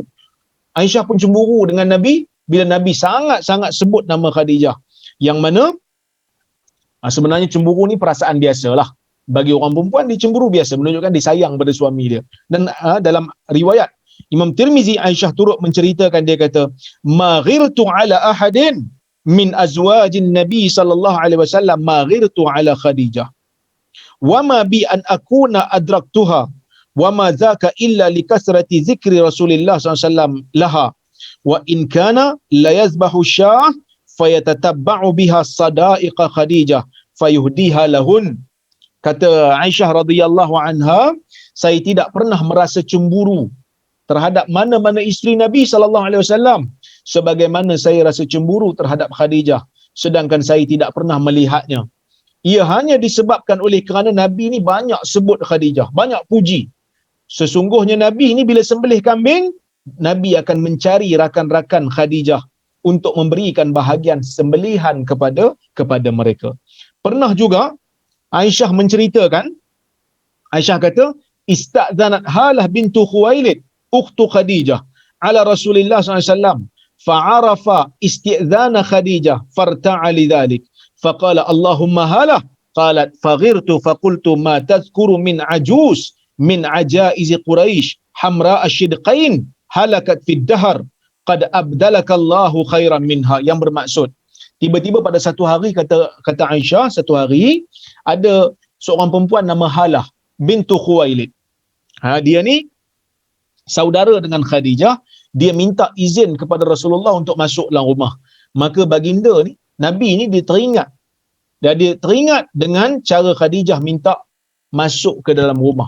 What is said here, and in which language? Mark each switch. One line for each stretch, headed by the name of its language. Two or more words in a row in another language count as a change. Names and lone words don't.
Malay: Aisyah pun cemburu dengan Nabi bila Nabi sangat-sangat sebut nama Khadijah. Yang mana sebenarnya cemburu ni perasaan biasalah. Bagi orang perempuan dia cemburu biasa, menunjukkan dia sayang pada suami dia. Dan dalam riwayat Imam Tirmizi, Aisyah turut menceritakan, dia kata,
Arabic: "ما غرت على أحد من أزواج النبي صلى الله عليه وسلم ما غرت على خديجة. وما بي أن أكون أدركتها وما ذاك إلا لكثرة ذكر رسول الله صلى الله عليه وسلم لها. وإن كان ليذبح الشاة فيتتبع بها صدائق خديجة فيهديها لهن."
Malay: Kata Aisyah
Arabic: رضي الله عنها,
Malay: saya tidak pernah merasa cemburu terhadap mana-mana isteri Nabi
Arabic: صلى الله عليه وسلم
Malay: sebagaimana saya rasa cemburu terhadap Khadijah, sedangkan saya tidak pernah melihatnya. Ia hanya disebabkan oleh kerana Nabi ni banyak sebut Khadijah, banyak puji. Sesungguhnya Nabi ni bila sembelih kambing, Nabi akan mencari rakan-rakan Khadijah untuk memberikan bahagian sembelihan kepada mereka. Pernah juga Aisyah menceritakan, Aisyah kata,
Arabic: "استأذنت هالة بنت خويلد، أخت خديجة، على رسول الله صلى الله عليه وسلم، فعرف استئذان خديجة، فارتاع لذلك. فقال، اللهم هالة. قالت، فغرت فقلت ما تذكر من عجوز، من عجائز قريش، حمراء الشدقين، هلكت في الدهر، قد أبدلك الله خيرا منها."
Malay: Yang bermaksud, tiba-tiba pada satu hari, kata Aisyah, satu hari ada seorang perempuan nama Halah bintu Khuwailid. Dia ni saudara dengan Khadijah, dia minta izin kepada Rasulullah untuk masuk dalam rumah. Maka baginda ni, Nabi ni dia teringat dengan cara Khadijah minta masuk ke dalam rumah.